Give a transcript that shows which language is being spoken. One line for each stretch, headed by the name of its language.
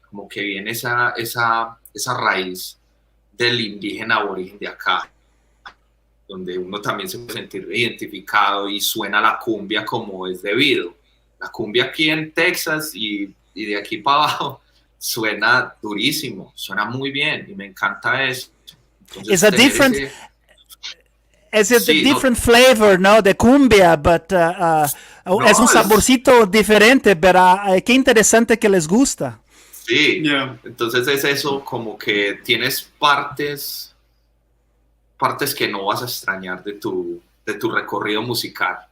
Spanish: Como que viene esa raíz del indígena aborigen de acá, donde uno también se puede sentir identificado y suena la cumbia como es debido. La cumbia aquí en Texas y de aquí para abajo suena durísimo, suena muy bien y me encanta eso. Entonces,
English: It's a different, it's a different flavor, ¿no?
Spanish: De cumbia, but es un saborcito diferente, pero qué interesante que les gusta. Sí, entonces es eso, como que tienes partes que no vas a extrañar de tu recorrido musical.